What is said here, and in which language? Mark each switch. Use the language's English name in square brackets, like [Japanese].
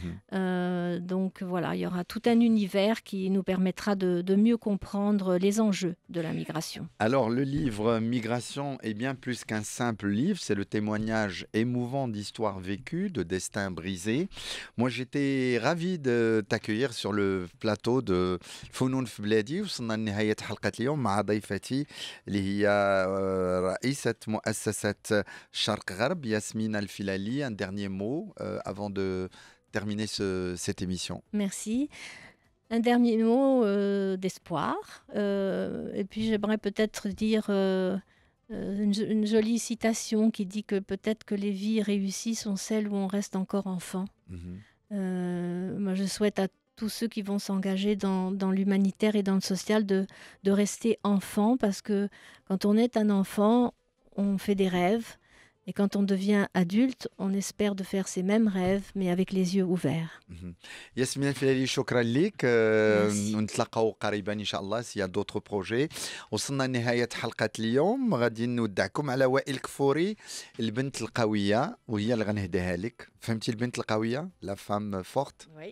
[French] Donc voilà, il y aura tout un univers qui nous permettra de mieux comprendre les enjeux de la migration. Alors, le livre Migration est bien plus qu'un simple livre, c'est le témoignage émouvant d'histoires vécues, de destins brisés. Moi, j'étais ravi de t'accueillir sur le plateau de فنون في بلادي. [Arabic] وصلنا لنهاية حلقة اليوم مع ضيفتي اللي هي رئيسة مؤسسة شرق غرب ياسمين الفلالي. [French] Un dernier mot avant de terminer cette émission. Merci. Un dernier mot d'espoir. Et puis j'aimerais peut-être dire une jolie citation qui dit que peut-être que les vies réussies sont celles où on reste encore enfant. Moi, je souhaite à tous ceux qui vont s'engager dans l'humanitaire et dans le social de rester enfant, parce que quand on est un enfant, on fait des rêves. Et quand on devient adulte, on espère de faire ces mêmes rêves, mais avec les yeux ouverts. [Arabic] ياسمين الفلالي شكرا لك. نتلاقاو قريبا ان شاء الله [French] s'il y a d'autres projets. [Arabic] وصلنا لنهايه حلقه اليوم، غادي نودعكم على وائل كفوري، البنت القويه، وهي اللي غنهديها لك. فهمتي البنت القويه؟ [French] لا فام فورت.